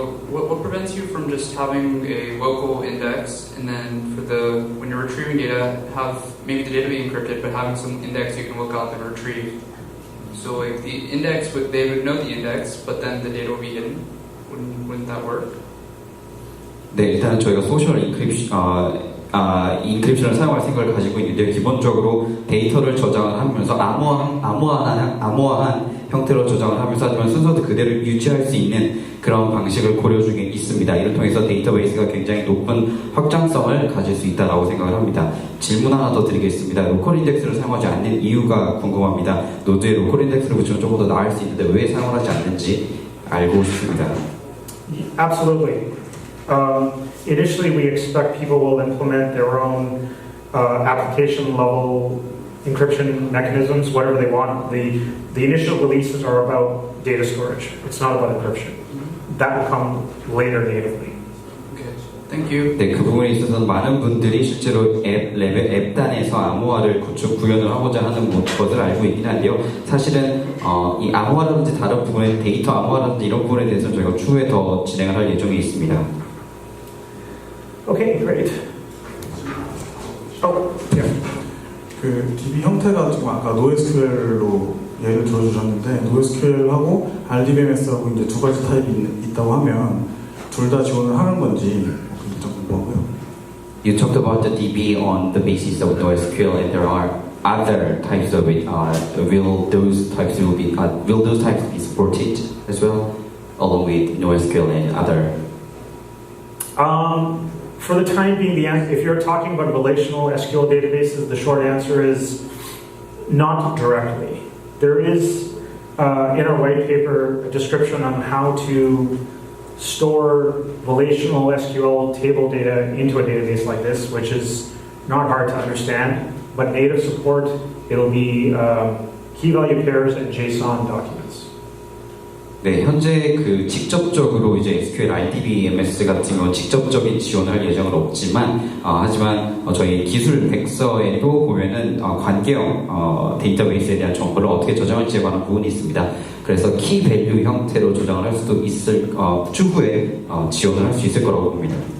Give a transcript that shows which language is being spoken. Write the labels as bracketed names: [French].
[English] What prevents you from just having a local index and then when you're retrieving data, have maybe the data be encrypted, but having some index you can look up and retrieve? So like the index, they would know the index, but then the data will be hidden. Wouldn't that work? [Korean] 네, 일단 저희가 소셜 인크립션을 사용할 생각을 가지고 있는데 기본적으로 데이터를 저장을 하면서 암호화한 형태로 저장을 하면서 하지만 순서도 그대로 유지할 수 있는 그런 방식을 고려 중에 있습니다. 이를 통해서 데이터베이스가 굉장히 높은 확장성을 가질 수 있다고 생각을 합니다. 질문 하나 더 드리겠습니다. 로컬 인덱스를 사용하지 않는 이유가 궁금합니다. 노드에 로컬 인덱스를 붙이면 조금 더 나을 수 있는데 왜 사용을 하지 않는지 알고 싶습니다. [English] Absolutely. Initially, we expect people will implement their own application level encryption mechanisms, whatever they want. The initial releases are about data storage. It's not about encryption. That will come later natively. Okay, thank you. [Korean] 네, 그 부분에 있어서는 많은 분들이 실제로 앱 단에서 암호화를 구현을 하고자 하는 것을 알고 있긴 한데요. 사실은 이 암호화라든지 다른 부분의 데이터 암호화라든지 이런 부분에 대해서는 저희가 추후에 더 진행을 할 예정에 있습니다. [English] Okay, great. Oh, yeah. [Korean] 그 DB 형태가 지금 아까 NoSQL로 예를 들어주셨는데 NoSQL하고 RDBMS하고 이제 두 가지 타입이 있다고 하면 둘 다 지원을 하는 건지 좀 궁금하고요. [English] You talked about the DB on the basis of NoSQL, and there are other types of it. Will those types be supported as well, along with NoSQL and other? For the time being, if you're talking about relational SQL databases, the short answer is not directly. There is, in our white paper, a description on how to store relational SQL table data into a database like this, which is not hard to understand, but native support, it'll be key value pairs and JSON documents. [Korean] 네, 현재 그 직접적으로 이제 SQL RDBMS 같은 경우 직접적인 지원을 할 예정은 없지만, 하지만 저희 기술 백서에도 보면은 관계형 데이터베이스에 대한 정보를 어떻게 저장할지에 관한 부분이 있습니다. 그래서 키 밸류 형태로 저장을 할 수도 있을 추후에 지원을 할 수 있을 거라고 봅니다.